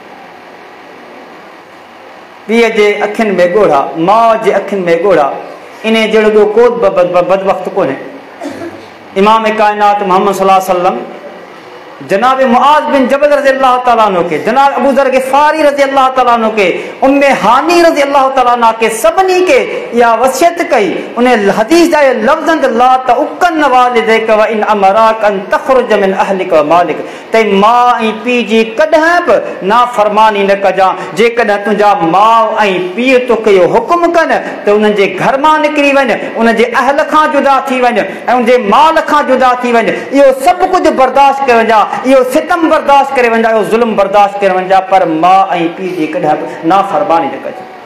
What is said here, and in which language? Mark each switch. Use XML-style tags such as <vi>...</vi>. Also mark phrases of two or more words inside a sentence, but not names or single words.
<sd>पीउ जे अखियुनि में ॻोढ़ा, माउ जे अखियुनि में ॻोढ़ा, इन जहिड़ो को बदबख़्त कोन्हे। इमाम कायनात मोहम्मद</sd> <ar>صلى الله عليه وسلم</ar> <sd>जनाब मुआज बिन जबल</sd> <ar>رضي الله تعالى عنه</ar> <sd>के, जनाब अबू ज़र ग़िफ़ारी</sd> <ar>رضي الله تعالى عنه</ar> <sd>के, उम्मे हानी</sd> <ar>رضي الله تعالى عنها</ar> <sd>के सभनी के या वसियत कई। उन हदीस जा लफ्ज़न</sd> <ar>لا تعقن والديك وإن أمراك أن تخرج من أهلك ومالك,</ar> <sd>ते मां ऐं पीउ जी कॾहिं बि नाफ़रमानी न कजां। जेकॾहिं तुंहिंजा माउ ऐं पीउ तोखे इहो हुकुम कनि त उन्हनि जे घर मां निकिरी वञ, उन जे अहल खां जुदा थी वञ ऐं उन जे माल खां जुदा थी वञ, इहो सभु कुझु बर्दाश्त करे वञा, इहो सितम बर्दाश्त करे वञा, इहो ज़ुल्म बर्दाश्त करे वञा, पर माउ ऐं पीउ जी कॾहिं बि नाफ़रमानी न कजे।</sd>